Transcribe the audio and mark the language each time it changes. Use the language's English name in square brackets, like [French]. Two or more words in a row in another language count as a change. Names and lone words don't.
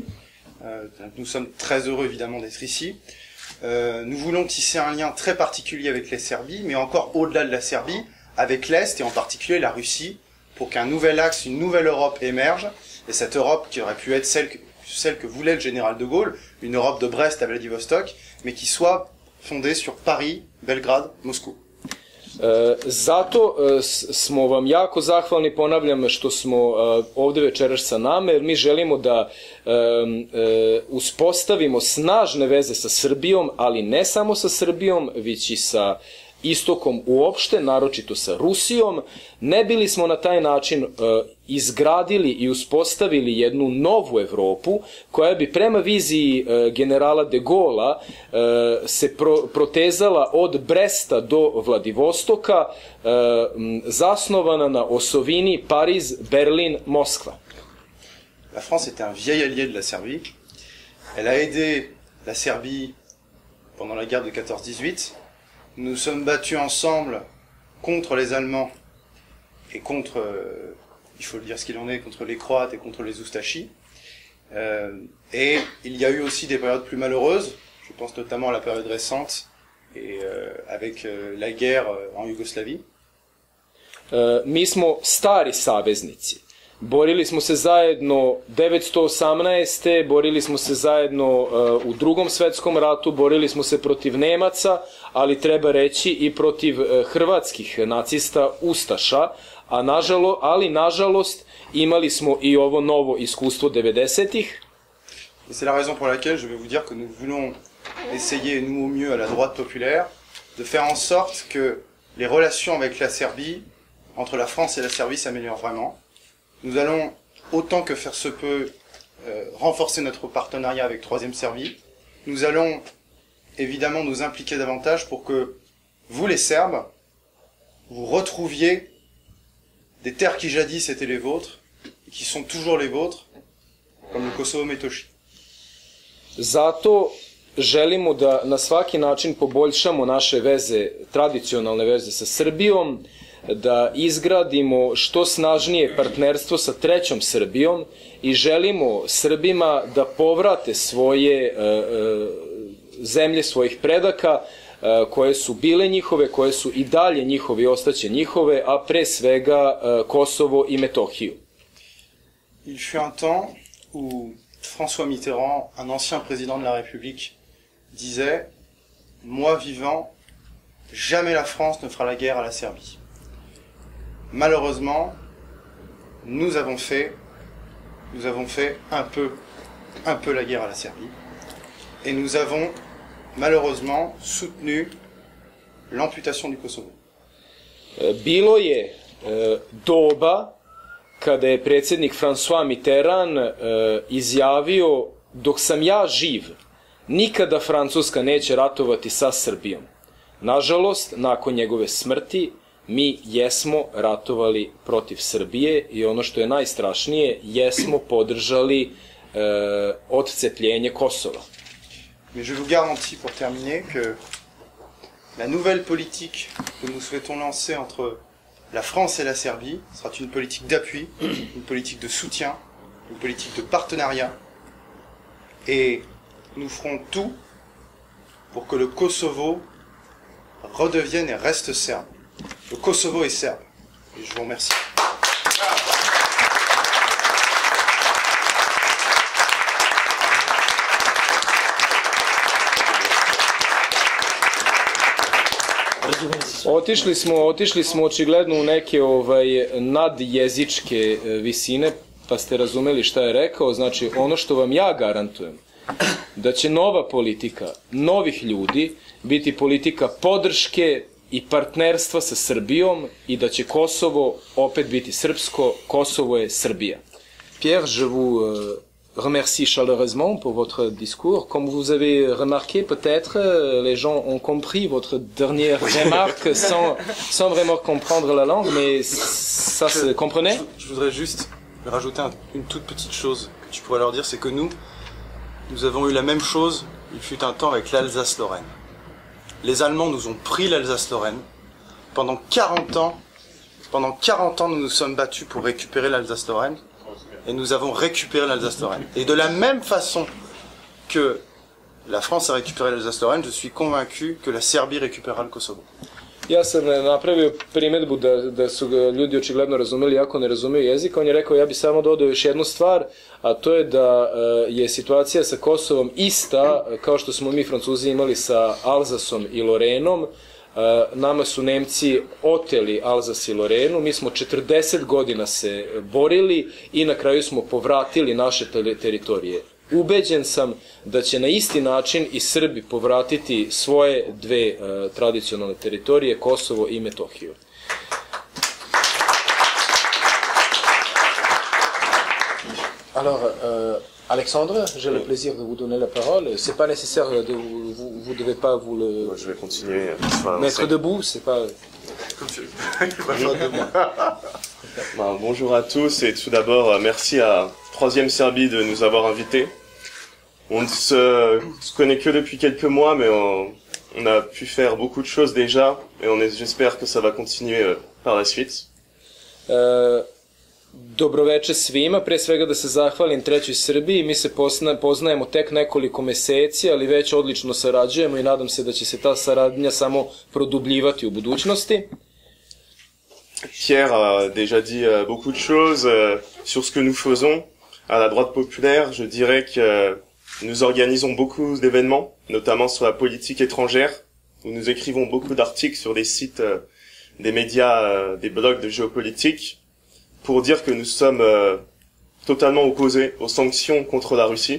[French] Nous sommes très heureux évidemment d'être ici. Nous voulons tisser un lien très particulier avec la Serbie, mais encore au-delà de la Serbie, avec l'Est et en particulier la Russie, pour qu'un nouvel axe, une nouvelle Europe émerge, et cette Europe qui aurait pu être celle que voulait le général de Gaulle, une Europe de Brest à Vladivostok, mais qui soit fondée sur Paris, Belgrade, Moscou. [Serbian] Zato smo vam jako zahvalni, ponavljam, što smo ovde večeras sa nama, jer mi želimo da uspostavimo snažne veze sa Srbijom, ali ne samo sa Srbijom, već i sa istokom uopšte, naročito sa Rusijom. Ne bili smo na taj način izgradili i uspostavili jednu novu Evropu koja bi prema viziji generala de Gaulla se protezala od Bresta do Vladivostoka, zasnovana na osovini Pariz, Berlin, Moskva. [French] La France était un vieil allié de la Serbie. Elle a aidé la Serbie pendant la guerre de 14-18. Nous nous sommes battus ensemble contre les Allemands et contre, il faut le dire ce qu'il en est, contre les Croates et contre les Oustachis. Et il y a eu aussi des périodes plus malheureuses, je pense notamment à la période récente, et avec la guerre en Yougoslavie. [Serbian] Mi smo stari saveznici. Borili smo se zajedno 1918. Borili smo se zajedno u Drugom svetskom ratu, borili smo se protiv Nemaca, ali treba reći i protiv hrvatskih nacista, ustaša, ali nažalost imali smo i ovo novo iskustvo 90-ih. [French] Et c'est la raison pour laquelle je vais vous dire que nous voulons essayer, nous au mieux à la droite populaire, de faire en sorte que les relations avec la Serbie, entre la France et la Serbie, s'améliorent vraiment. Nous allons, autant que faire se peut, renforcer notre partenariat avec Troisième Serbie. Nous allons évidemment nous impliquer davantage pour que vous, les Serbes, vous retrouviez des terres qui jadis étaient les vôtres, et qui sont toujours les vôtres, comme le Kosovo Metoši. [Serbian] Zato želimo da na svaki način poboljšamo naše veze, tradicionalne veze sa Srbijom, da izgradimo što snažnije partnerstvo sa trećom Srbijom i želimo Srbima da povrate svoje zemlje svojih predaka koje su bile njihove, koje su i dalje njihovi i ostaće njihove, a pre svega Kosovo i Metohiju. [French] Il fut un temps où François Mitterrand, un ancien président de la République, disait « Moi vivant, jamais la France ne fera la guerre à la Serbie ». Malheureusement, nous avons fait un peu la guerre à la Serbie. Et nous avons malheureusement soutenu l'amputation du Kosovo. [Serbian] Bilo je doba kada je predsjednik François Mitterrand izjavio dok sam ja živ, nikada Francuska neće ratovati sa Srbijom. Nažalost, nakon njegove smrti, mi jesmo ratovali protiv Srbije i ono što je najstrašnije, jesmo podržali odcepljenje Kosova. [French] Mais je vous garantis pour terminer que la nouvelle politique que nous souhaitons lancer entre la France et la Serbie sera une politique d'appui, une politique de soutien, une politique de partenariat. Et nous ferons tout pour que le Kosovo redevienne et reste serbe. Le Kosovo est serbe. Et je vous remercie. [Serbian] Otišli smo očigledno u neke nadjezičke visine, pa ste razumeli šta je rekao. Znači, ono što vam ja garantujem, da će nova politika novih ljudi biti politika podrške i partnerstva sa Srbijom i da će Kosovo opet biti srpsko, Kosovo je Srbija. [French] Pierre, je vous remercie chaleureusement pour votre discours. Comme vous avez remarqué, peut-être, les gens ont compris votre dernière remarque sans vraiment comprendre la langue, mais ça se comprenait? Je voudrais juste rajouter une toute petite chose que tu pourrais leur dire, c'est que nous avons eu la même chose, il fut un temps avec l'Alsace-Lorraine. Les Allemands nous ont pris l'Alsace-Lorraine. Pendant 40 ans, nous nous sommes battus pour récupérer l'Alsace-Lorraine. Et nous avons récupéré l'Alsace-Lorraine. Et de la même façon que la France a récupéré l'Alsace-Lorraine, je suis convaincu que la Serbie récupérera le Kosovo. [Serbian] Ja sam napravio primjedbu da su ga ljudi očigledno razumeli, jako ne razumiju jezik. On je rekao, ja bi samo dodao još jednu stvar, a to je da je situacija sa Kosovom ista kao što smo mi Francuzi imali sa Alzasom i Lorenom. Nama su Nemci oteli Alzas i Lorenu, mi smo 40 godina se borili i na kraju smo povratili naše teritorije. Ubeđen sam da će na isti način i Srbi povratiti svoje dve tradicionalne teritorije, Kosovo i Metohiju. [French] Alors, Alexandre, j'ai le plaisir de vous donner la parole. C'est pas nécessaire vous devez pas vous le. Moi, je vais continuer. Mettre debout, c'est pas. Bonjour à tous et tout d'abord merci à Troisième Serbie de nous avoir invités. On ne se connaît que depuis quelques mois, mais on a pu faire beaucoup de choses déjà et j'espère que ça va continuer par la suite. [Serbian] Dobroveče svima, pre svega da se zahvalim Trećoj Srbiji, mi se poznajemo tek nekoliko meseci, ali već odlično sarađujemo i nadam se da će se ta saradnja samo produbljivati u budućnosti. [French] Pierre a déjà dit beaucoup de choses sur ce que nous faisons. À la droite populaire, je dirais que nous organisons beaucoup d'événements, notamment sur la politique étrangère, où nous écrivons beaucoup d'articles sur des sites, des médias, des blogs de géopolitique, pour dire que nous sommes totalement opposés aux sanctions contre la Russie.